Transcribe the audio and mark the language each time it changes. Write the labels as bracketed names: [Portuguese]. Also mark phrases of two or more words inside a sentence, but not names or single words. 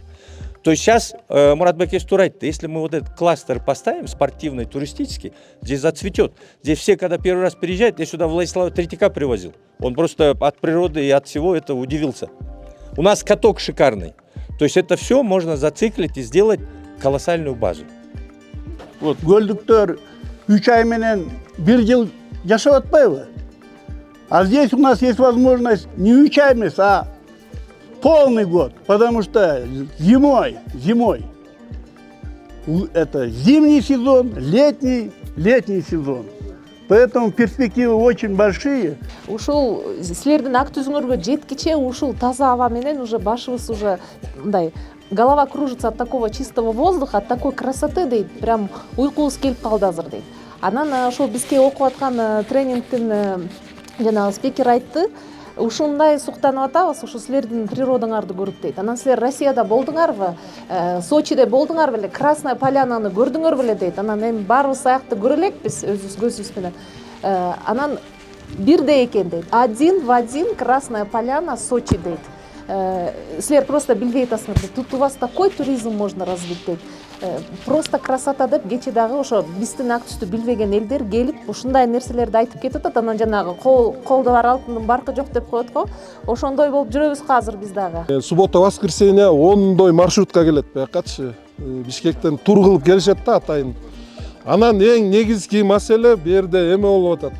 [Russian] То есть сейчас, Мурат Бакиевич Турайт, если мы вот этот кластер поставим, спортивный, туристический, здесь зацветет. Здесь все, когда первый раз приезжают, я сюда Владислава Третьяка привозил. Он просто от природы и от всего этого удивился. У нас каток шикарный. То есть это все можно зациклить и сделать колоссальную базу. [Kyrgyz] Вот Гольдуктор 3 ай менен 1 жыл жашап атпайбы? [Russian] А здесь у нас есть возможность не 3 ай, а полный год, потому что зимой, это зимний сезон, летний сезон. Поэтому перспективы очень большие. [Kyrgyz] Ушул силердин Актүзүңөргө жеткиче ушул таза аба менен уже башыбыз уже мындай [Russian] голова кружится от такого чистого воздуха, от такой красоты [Kyrgyz] дейт, прям уйкубуз келип калды азыр дейт. Анан ошол бизге окуп аткан тренингтин жанагы спикер айтты, ушундай суктанып атабыз, ушу силердин природаңарды көрүп дейт. Анан силер Россияда болдуңарбы, Сочиде болдуңар беле, Красная Полянаны көрдүңөр беле дейт. Анан эми баарыбыз аякты көрө элекпиз өзүбүз көзүбүз менен. Анан бирдей экен дейт. [Russian] Один в один Красная Поляна, Сочи дейт. [Kyrgyz] Силер просто билбей атасыңар дейт. [Russian] Тут у вас такой туризм можно развить дейт. [Kyrgyz] Просто красота деп кече дагы ошо биздин Актүздү билбеген элдер келип ушундай нерселерди айтып кетип атат. Анан жанагы колдо бар алтындын баркы жок деп коет го. Ошондой болуп жүрөбүз азыр биз дагы. [Russian] Суббота, воскресенье [Kyrgyz] ондой маршрутка келет биякачы. Бишкектен тур кылып келишет да атайын. Анан эң негизги маселе бу жерде эме болуп атат.